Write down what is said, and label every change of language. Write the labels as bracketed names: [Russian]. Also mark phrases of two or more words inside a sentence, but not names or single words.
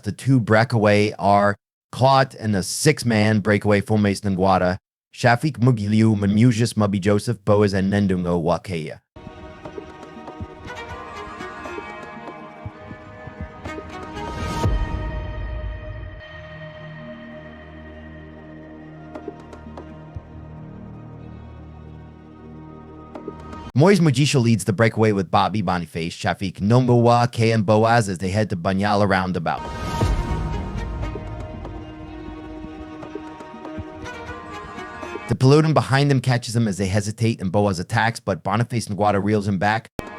[English] the two breakaway are Clot and the six-man breakaway Fumes Ngwada, Shafik Mugiliu, Mamusius Mubi Joseph, Boaz, and Nendungo wa Keiya. Moise Mugisha leads the breakaway with Bobby Boniface, Shafik Nombowa, Keiya, and Boaz as they head to Banyala roundabout. The Peloton behind them catches them as they hesitate and Boaz attacks, but Boniface Ngwada reels him back.